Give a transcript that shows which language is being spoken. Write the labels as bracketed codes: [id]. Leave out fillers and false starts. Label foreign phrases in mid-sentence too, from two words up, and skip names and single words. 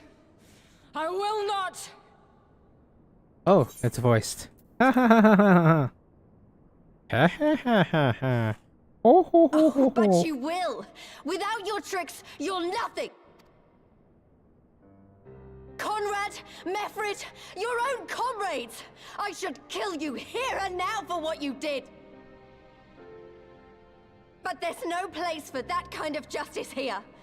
[en] I will not! Oh, it's voiced. Ha ha ha ha ha ha ha ha ha ha. Oh ho ho ho ho. But you will! Without your tricks, you're nothing! Conrad, Mefrit, your own comrades! I should kill you here and now for what you did! But there's no place for that kind of justice here.